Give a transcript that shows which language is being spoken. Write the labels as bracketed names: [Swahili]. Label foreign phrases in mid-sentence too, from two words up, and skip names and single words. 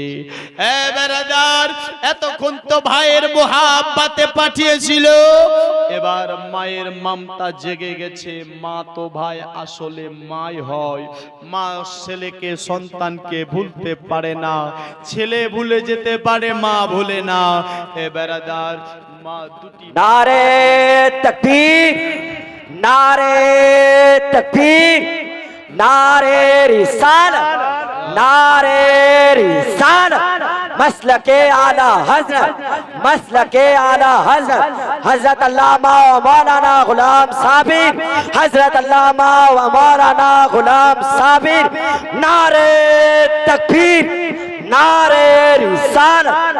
[Bangla] এ বেরাদার, এতক্ষণ তো ভাইয়ের মোহাব্বতে পাঠিয়েছিল, এবার মায়ের মমতা জেগে গেছে। মা তো ভাই আসলে মাই হয়। মা ছেলেকে, সন্তানকে ভুলতে পারে না। ছেলে ভুলে যেতে পারে, মা ভুলে না। এ বেরাদার, মা দুটি [Hindi] नारे तकबीर, नारे तकबीर, नारे रिसालत, नारे रिसालत, मसलके आला हजरत, मसलके आला हजरत, हजरत अल्लामा व मौलाना गुलाम साबिर, हजरत अल्लामा व मौलाना गुलाम साबिर, नारे तकबीर, नारे रिसालत।